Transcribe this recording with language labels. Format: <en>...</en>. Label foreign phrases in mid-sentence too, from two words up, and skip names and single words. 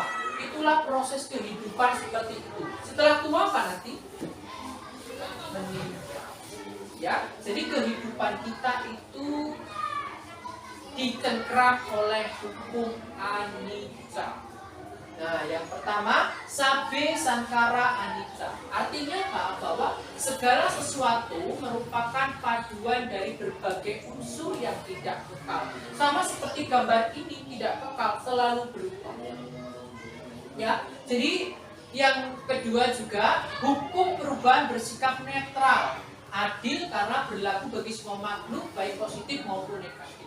<id>Itulah proses kehidupan seperti itu. Setelah tua apa nanti? Meninggal. Ya, jadi kehidupan kita itu dicengkram oleh hukum anicca. Nah, yang pertama,</id> <pi>sabbe sankara anicca.</pi> <id>Artinya apa? Bahwa segala sesuatu merupakan paduan dari berbagai unsur yang tidak kekal. Sama seperti gambar ini tidak kekal, selalu berubah. Ya, jadi yang kedua juga, hukum perubahan bersikap netral, adil karena berlaku bagi semua makhluk baik positif maupun negatif.</id>